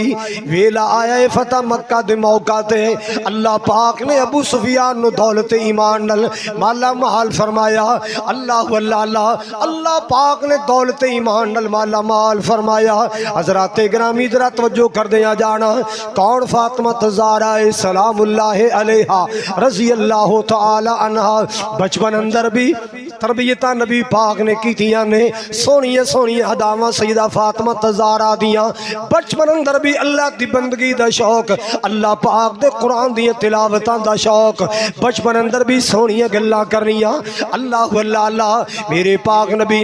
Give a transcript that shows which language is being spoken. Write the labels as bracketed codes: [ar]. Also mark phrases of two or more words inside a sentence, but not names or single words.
[pa] ویلا آیا ہے فتح مکہ دے موقع تے اللہ پاک نے ابو سفیان نوں دولت ایمان نال مالا مال فرمایا. اللہ اللہ اللہ پاک نے دولت ایمان نال مالا مال فرمایا. حضرات گرامی ذرا توجہ کر دیا جانا، کون? [ar] فاطمة الزهراء سلام الله عليها رضي الله تعالى عنها. [pa] بچپن اندر بھی تربیت نبی پاک نے کیتیاں نے سوہنیاں سوہنیاں اداواں سیدہ فاطمہ زہرا دیاں بچپن اندر بھی اللہ دی بندگی دا شوق اللہ پاک دے قرآن دی تلاوتاں دا شوق بچپن اندر بھی سوہنیاں گلاں کرنیاں اللہ اللہ اللہ میرے پاک نبی